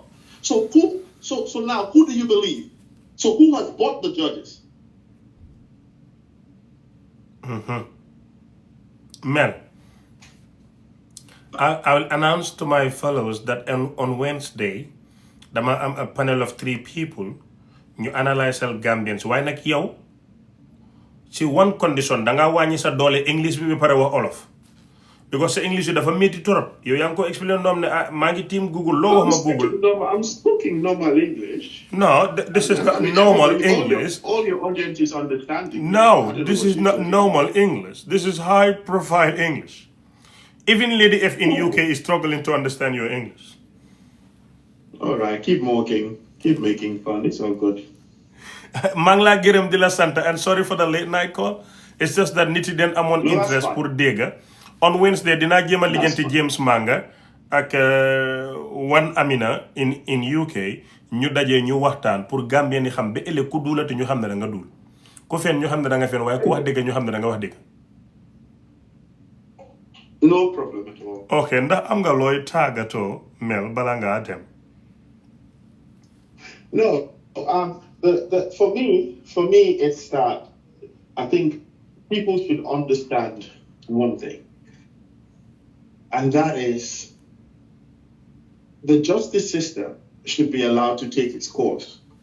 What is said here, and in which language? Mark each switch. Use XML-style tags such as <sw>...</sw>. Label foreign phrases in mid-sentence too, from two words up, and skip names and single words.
<en>So now who do you believe? So who has bought the judges?</en> <wo>Mel,</wo> <en>I'll announce to my fellows that on Wednesday,</en> <wo>dama am</wo> <en>a panel of 3 people</en> <wo>ñu analyse Gambians waaye nag yow ci</wo> <en>one condition</en> <wo>danga wàññi sa doole English bi pare wax olof because sa English yi dafa métti trop yow yaa ngi ko explain noom ne maa ngi team Google loo wax ma Google.</wo> <en>I'm speaking normal English. No, this is not normal English. All your audience is understanding. No, this is not normal English. This is high profile English. Even Lady F in UK is struggling to understand your English. All right, keep mocking, keep making fun. It's all good.</en> <wo>maa ngi laa gërëm di la sant</wo> <en>and sorry for the late night call. It's just that</en> <wo>nit yi den amoon interest pour dégga. On Wednesday dinaa jéem a lijjanti James Manga ak Wan Amina</wo> <en>in UK</en> <wo>ñu dajee ñu waxtaan pour Gambien yi xam ba ëllëg ku duulati ñu xam ne da nga duul ku fen ñu xam ne da nga fen waaye ku wax dëgg ñu xam ne da nga wax dëgg.</wo> <en>No problem at all.</en> <wo>Okay, ndax am nga looy tàggatoo Mel bala ngaa dem.</wo> <en>No, for me, it's that I think people should understand one thing, and that is the justice system should be allowed to take its course.</en>